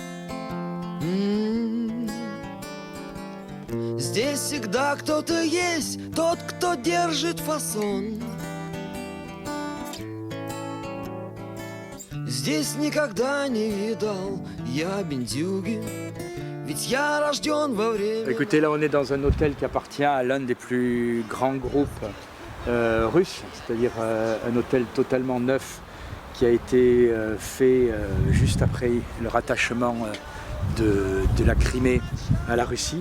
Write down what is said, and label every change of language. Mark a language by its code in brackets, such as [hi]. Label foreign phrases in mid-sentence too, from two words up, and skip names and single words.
[ru] Здесь всегда кто-то есть, тот, кто держит фасон. Здесь никогда не видал я бендюги. [fr] Écoutez, là on est dans un hôtel qui appartient à l'un des plus grands groupes russes, c'est-à-dire un hôtel totalement neuf qui a été fait juste après le rattachement de la Crimée à la Russie.